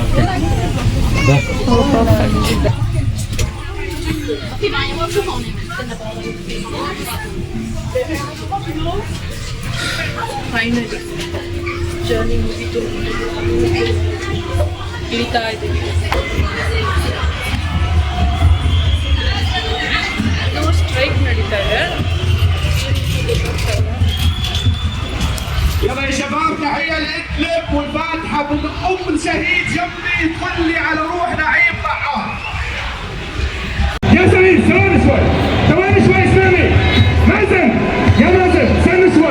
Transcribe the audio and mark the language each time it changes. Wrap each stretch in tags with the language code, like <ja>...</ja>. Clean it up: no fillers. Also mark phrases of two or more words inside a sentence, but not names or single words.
<en>Perfect. Finally journey</en> <kn>ಮುಗಿತು, ಇಳಿತಾ ಇದ್ದೀವಿ. ಸ್ಟ್ರೈಕ್ ನಡೀತಾ ಇದೆ.</kn> <ar>يلا يا شباب تحية لإدلب والفاتحة بالأم الشهيد يمضي تخلي على روح نعيم معها. يا سمير ثواني شوي، ثواني شوي اسمعني. مازن يا مازن استنى شوي.</ar>